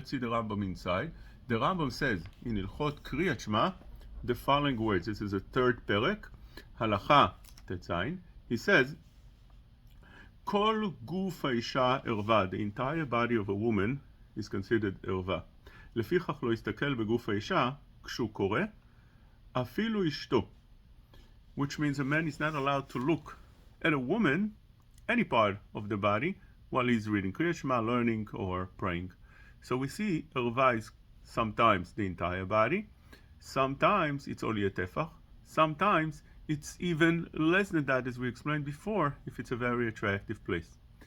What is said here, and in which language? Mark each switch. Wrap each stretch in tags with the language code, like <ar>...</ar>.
<en>Let's see the Rambam inside. The Rambam says in Ilchot Kriyat Shema the following words. This is a third perek, halacha tetzain. He says,</en> <he>Kol guf ha'isha erva.</he> <en>The entire body of a woman is considered erva.</en> <he>לפיכך לא יסתכל בגוף האישה כשהוא קורא, אפילו אשתו.</he> <en>Which means a man is not allowed to look at a woman, any part of the body, while he's reading Kriyat Shema, learning, or praying. So we see erva is sometimes the entire body, sometimes it's only a tefach, sometimes it's even less than that, as we explained before, if it's a very attractive place.</en>